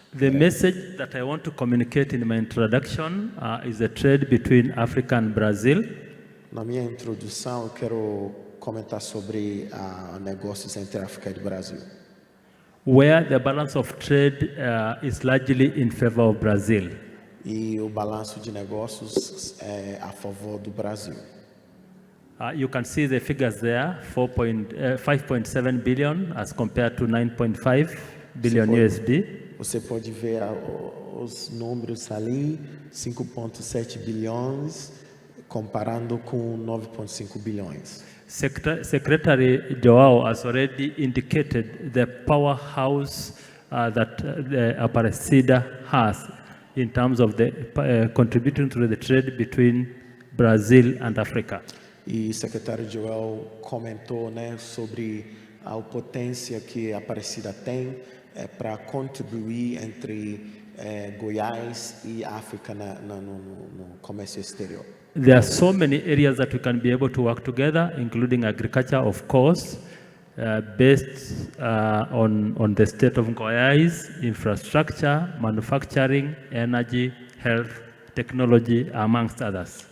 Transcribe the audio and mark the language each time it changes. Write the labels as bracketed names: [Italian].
[English] The message that I want to communicate in my introduction is the trade between Africa and Brazil. [Portuguese] Na minha introdução, eu quero comentar sobre negócios entre África e Brasil. [English] Where the balance of trade is largely in favor of Brazil. [Portuguese] E o balanço de negócios é a favor do Brasil. [English] You can see the figures there, 5.7 billion as compared to 9.5 billion USD. [Portuguese] Você pode ver os números ali, 5,7 bilhões, comparando com 9,5 bilhões. [English] Secretary Joao has already indicated the powerhouse that the Aparecida has in terms of the contributing to the trade between Brazil and Africa. [Portuguese] E o secretário Joel comentou, sobre a potência que a Aparecida tem para contribuir entre Goiás e África no comércio exterior. [English] There are so many areas that we can be able to work together, including agriculture, of course, based on the state of Goiás, infrastructure, manufacturing, energy, health, technology, amongst others.